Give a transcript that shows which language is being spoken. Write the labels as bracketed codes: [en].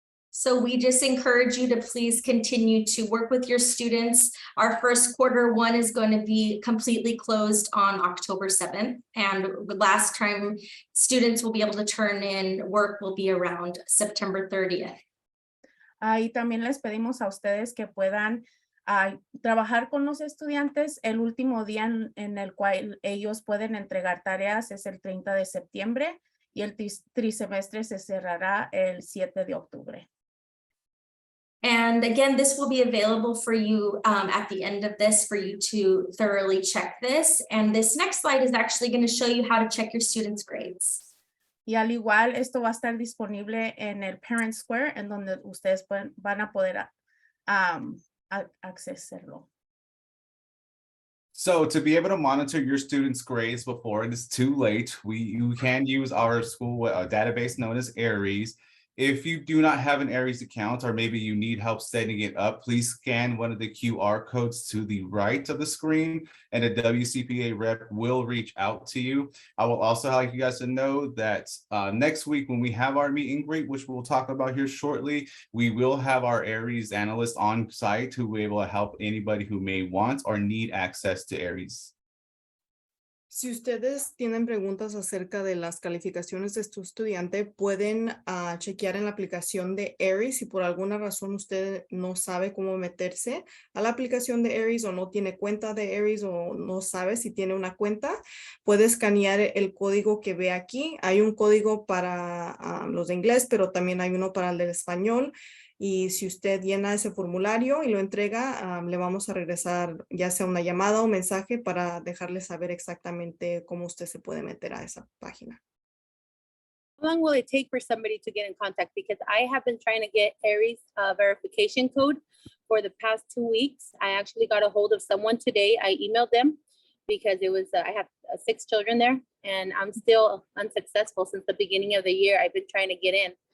[en] So we just encourage you to please continue to work with your students. Our first Q1 is going to be completely closed on October 7th. And the last time students will be able to turn in work will be around September 30th. [es] Y también les pedimos a ustedes que puedan trabajar con los estudiantes. El último día en el cual ellos pueden entregar tareas es el 30 de septiembre y el trisemestre se cerrará el 7 de octubre. [en] And again, this will be available for you at the end of this for you to thoroughly check this. And this next slide is actually going to show you how to check your students' grades. [es] Y al igual, esto va a estar disponible en el Parent Square, en donde ustedes van a poder accesarlo. [en] So to be able to monitor your students' grades before it is too late, you can use our school database known as Aeries. If you do not have an Aeries account, or maybe you need help setting it up, please scan one of the QR codes to the right of the screen, and a WCPA rep will reach out to you. I will also like you guys to know that next week when we have our meet and greet, which we'll talk about here shortly, we will have our Aeries analyst on site who will be able to help anybody who may want or need access to Aeries. [es] Si ustedes tienen preguntas acerca de las calificaciones de su estudiante, pueden chequear en la aplicación de Aeries. Si por alguna razón usted no sabe cómo meterse a la aplicación de Aeries o no tiene cuenta de Aeries o no sabe si tiene una cuenta, puede escanear el código que ve aquí. Hay un código para los de inglés, pero también hay uno para el de español. Y si usted llena ese formulario y lo entrega, le vamos a regresar ya sea una llamada o mensaje para dejarle saber exactamente cómo usted se puede meter a esa página. [en] How long will it take for somebody to get in contact? Because I have been trying to get Aeries verification code for the past 2 weeks. I actually got a hold of someone today. I emailed them because it was, I have 6 children there, and I'm still unsuccessful since the beginning of the year. I've been trying to get in.